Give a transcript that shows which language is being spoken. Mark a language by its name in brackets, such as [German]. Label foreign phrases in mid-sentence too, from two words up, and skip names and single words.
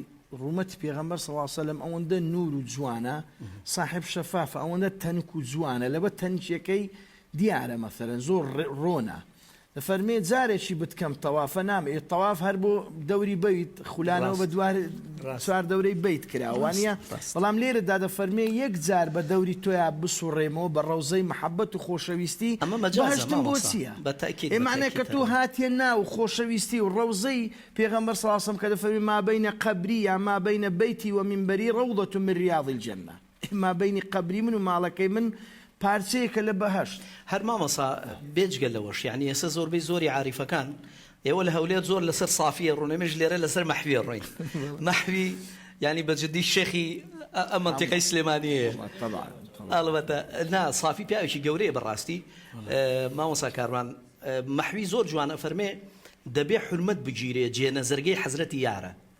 [Central Kurdish] ڕوومەتی پێغەمبەر [Arabic] صلی الله علیه وسلم [Central Kurdish] ئەوەندە نور و جوانە صاحب شەفافە ئەوەندە تەنک و جوانە لەبە تەنکیەکەی دیارە مەسەلەن زۆر ڕۆنە دەفەرمێ جارێکی بتکەم تەوافە نامێ تەواف هەر بۆ دەوری بیت خولانەوە بە چوار دەورەی بیت کراوانە بەڵام لێرەدا دەفەرمێ یەک جار بە دەوری تۆیا بسوڕێمەوە بە ڕەوزەی محەبەت و خۆشەویستی بەهەشتم بۆ چییە؟ ئێمانە کە تۆ هاتیە ناو خۆشەویستی و ڕەوزەی پێغەمبەر [Arabic] صلی الله علیه وسلم [Central Kurdish] کە دەفەرمێ [Arabic] ما بین قبری یا ما بین بیتی و منبری ڕەوضەة من ریاض الجنة ما بین قبری [Central Kurdish] من و ماڵەکەی من پارچەیەکە لە بەهەشت. هەر مامۆستا بێجگە لەوەش یعنی ئێستا زۆربەی زۆری عاریفەکان ئێوە لە هەولێر زۆر لەسەر سافیە ڕوونەمێش لێرە لەسەر مەحویە ڕۆین مەحوی ینی بەجددی شێخی ئەم مەنتیقەی سلێمانیەیە ئەڵبەتە نا سافی پیاوێکی گەورەیە بەڕاستی مامۆستا کاروان مەحوی زۆر جوانە فەرمێ دەبێ حورمەت بگیرێ جێنەزەرگەی حەزرەتی یارە